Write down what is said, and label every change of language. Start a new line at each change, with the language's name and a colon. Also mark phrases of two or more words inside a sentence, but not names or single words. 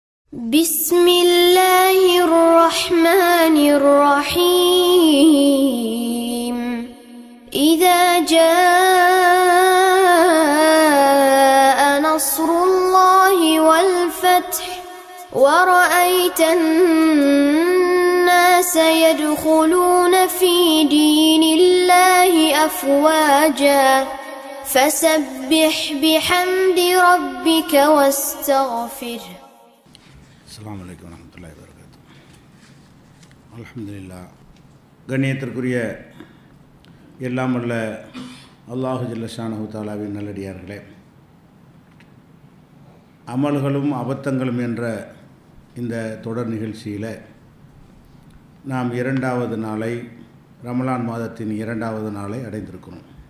Arabic: بسم الله الرحمن الرحيم إذا جاء نصر الله والفتح ورأيت الناس يدخلون في دين الله أفواجا فسبح بحمد ربك واستغفره. السلام عليكم ورحمة الله وبركاته. அல்ஹம்துலில்லாஹ்.
Tamil: கண்ணியத்திற்குரிய எல்லாம் வல்ல
Arabic: الله جل شانه
Tamil: தஆலாவின் நல்லடியார்களே, அமல்களும் அபத்தங்களும் என்ற இந்த தொடர் நிகழ்ச்சியில் நாம் இரண்டாவது நாளை, ரமலான் மாதத்தின் இரண்டாவது நாளை அடைந்திருக்கிறோம்.